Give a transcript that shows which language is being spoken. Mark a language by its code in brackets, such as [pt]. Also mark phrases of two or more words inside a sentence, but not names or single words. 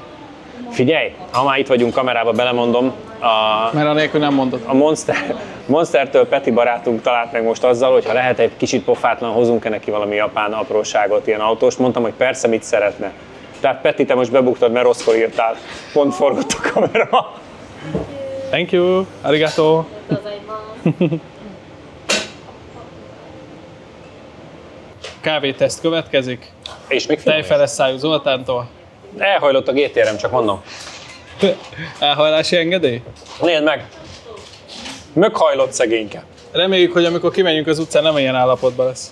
[hu] Figyelj, ha már itt vagyunk kamerába, belemondom, mert anélkül nem mondod. a Monstertől Peti barátunk talált meg most azzal, hogy ha lehet egy kicsit pofátlan, hozunk-e neki valami japán apróságot, ilyen autós. Mondtam, hogy persze, mit szeretne. Tehát Peti, te most bebuktad, mert rosszkor írtál. Pont forgott a kamera. [en] Thank you, [ja] arigato. Gozaimasu. [hu] Kávéteszt következik, És még finom. tejfeles szájú Zoltántól. Elhajlott a GTR-em, csak mondom. Elhajlási engedély? Nézd meg! Meghajlott szegényke. Reméljük, hogy amikor kimegyünk az utcán, nem ilyen állapotban lesz.